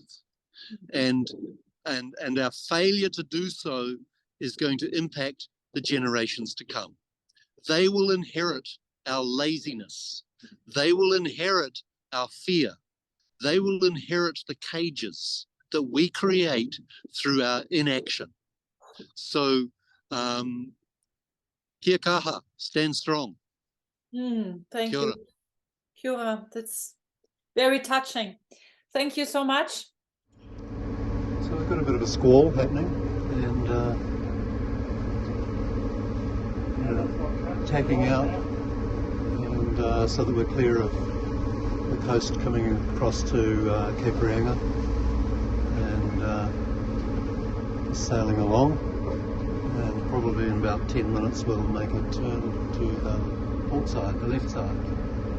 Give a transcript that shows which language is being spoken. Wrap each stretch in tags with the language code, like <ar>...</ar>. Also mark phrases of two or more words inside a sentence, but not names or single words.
<en>And our failure to do so is going to impact the generations to come. They will inherit our laziness. They will inherit our fear. They will inherit the cages that we create through our inaction. So,</en> <mi>kia kaha,</mi> <en>stand strong. Thank you.</en> <mi>Kia ora.</mi> <en>That's very touching. Thank you so much. So we've got a bit of a squall happening, and tacking out so that we're clear of the coast coming across to Cape Reinga, and sailing along, and probably in about 10 minutes we'll make it to the port side, the left side.</en>